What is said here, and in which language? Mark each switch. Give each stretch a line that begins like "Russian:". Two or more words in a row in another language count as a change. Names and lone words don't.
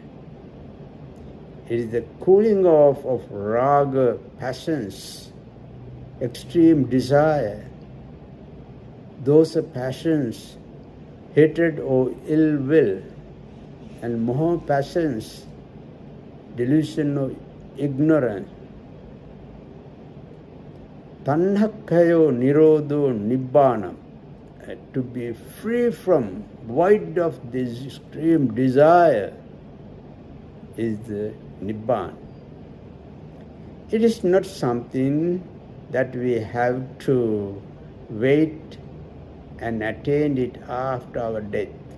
English: It is the cooling off of raga, passions, extreme desire. Those are passions, hatred or ill will and moha passions, delusion of ignorance.
Pali: Tanhakhayo nirodho nibbana,
English: to be free from, void of this extreme desire, is the Nibbana. It is not something that we have to wait and attain it after our death.